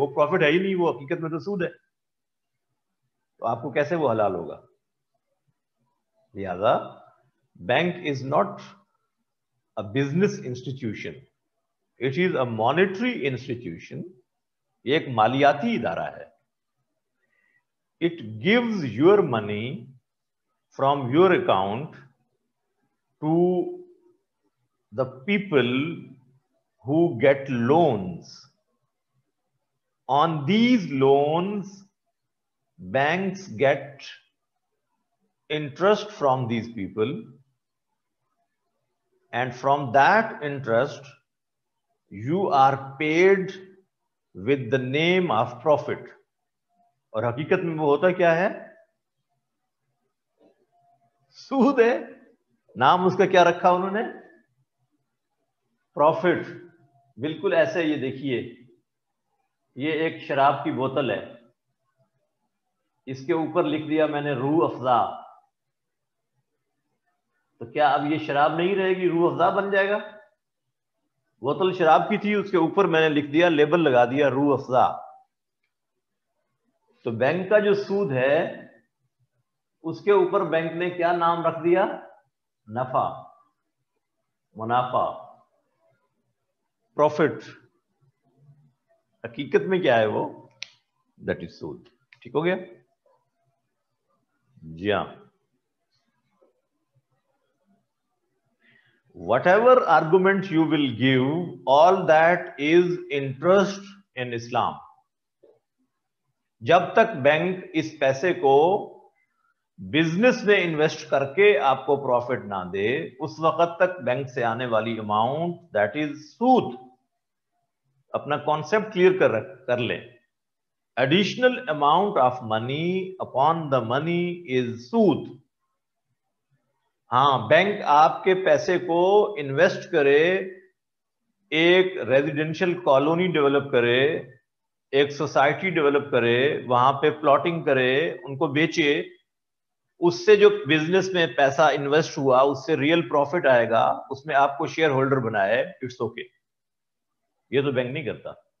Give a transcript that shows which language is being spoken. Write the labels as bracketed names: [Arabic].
[Urdu] وہ پروفٹ ہے ہی نہیں، وہ حقیقت میں تو سود ہے. تو آپ کو کیسے وہ حلال ہوگا؟ لہذا [English] Bank is not a business institution, it is a monetary institution. [Urdu] یہ ایک مالیاتی ادارہ ہے. [English] It gives your money from your account to the people who get loans. On these loans, banks get interest from these people, and from that interest, you are paid with the name of profit. [Urdu] اور حقیقت میں وہ ہوتا کیا ہے؟ سود ہے. نام اس کا کیا رکھا انہوں نے؟ پروفٹ. بالکل ایسے. یہ دیکھیے، یہ ایک شراب کی بوتل ہے، اس کے اوپر لکھ دیا میں نے روح افزا. تو کیا اب یہ شراب نہیں رہے گی، روح افزا بن جائے گا؟ بوتل شراب کی تھی، اس کے اوپر میں نے لکھ دیا، لیبل لگا دیا روح افزا. تو بینک کا جو سود ہے اس کے اوپر بینک نے کیا نام رکھ دیا؟ نفع، منافع، پروفٹ. حقیقت میں کیا ہے وہ؟ [English] that is [Urdu] سود. ٹھیک ہو گیا؟ جی ہاں. [English] Whatever argument you will give, all that is interest in Islam. [Urdu] جب تک بینک اس پیسے کو بزنس میں انویسٹ کر کے آپ کو پروفٹ نہ دے، اس وقت تک بینک سے آنے والی اماؤنٹ [English] that is [Urdu] سود. اپنا کانسیپٹ کلیئر کر لیں. [English] Additional amount of money upon the money is سود. [Urdu] ہاں، بینک آپ کے پیسے کو انویسٹ کرے، ایک ریزیڈینشل کالونی ڈیولپ کرے، ایک سوسائٹی ڈیولپ کرے، وہاں پہ پلاٹنگ کرے، ان کو بیچے، اس سے جو بزنس میں پیسہ انویسٹ ہوا اس سے ریئل پروفٹ آئے گا، اس میں آپ کو شیئر ہولڈر بنائے، [English] It's okay. [Urdu] یہ تو بینک نہیں کرتا.